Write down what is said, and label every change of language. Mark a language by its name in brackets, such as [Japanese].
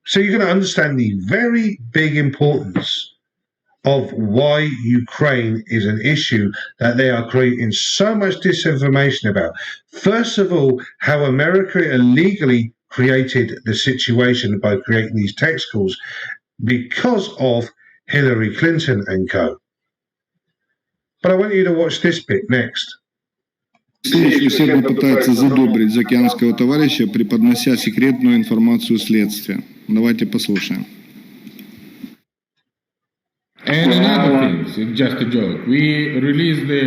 [English] So you're going to understand the very big importance of why Ukraine is an issue that they are creating so much disinformation about. First of all, how America illegally created the situation by creating these tech schools because of Hillary Clinton and co. But I want you to watch this bit next. [Russian] Все попытаются задобрить заокеанского товарища, преподнося секретную информацию следствия. Давайте послушаем. [English] And another thing, it's just a joke. We released